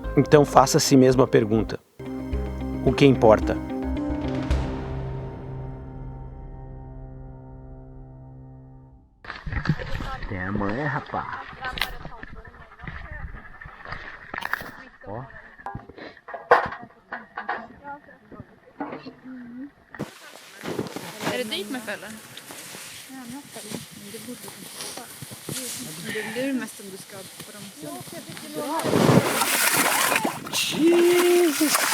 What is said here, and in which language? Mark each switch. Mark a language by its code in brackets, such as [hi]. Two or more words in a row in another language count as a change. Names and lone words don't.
[pt] Então faça a si mesmo a pergunta: o que importa? Até amanhã, rapaz. Ó. [sv] Är det dit med fällen? Ja, med fällen. Det borde det är mest om du ska på dem. Jesus!